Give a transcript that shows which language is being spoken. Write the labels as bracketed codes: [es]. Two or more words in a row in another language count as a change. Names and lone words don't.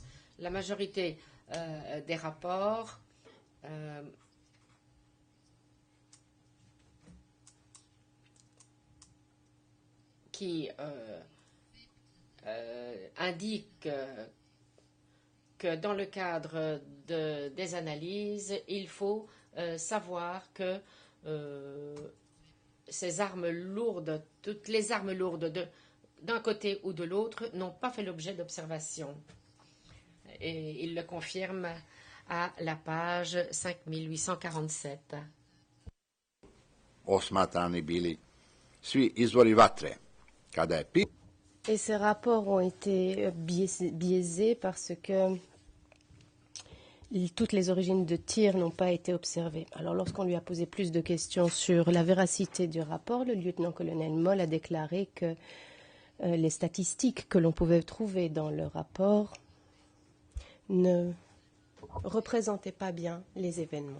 [fr] La majorité des rapports qui indiquent que dans le cadre des analyses, il faut savoir que ces armes lourdes, toutes les armes lourdes d'un côté ou de l'autre n'ont pas fait l'objet d'observation. Et il le confirme à la page 5847. [sr] Osmatrani bili svi izvori vatre. Kada je [fr] Et ces rapports ont été biaisés parce que toutes les origines de tir n'ont pas été observées. Alors lorsqu'on lui a posé plus de questions sur la véracité du rapport, le lieutenant-colonel Moll a déclaré que les statistiques que l'on pouvait trouver dans le rapport ne représentaient pas bien les événements.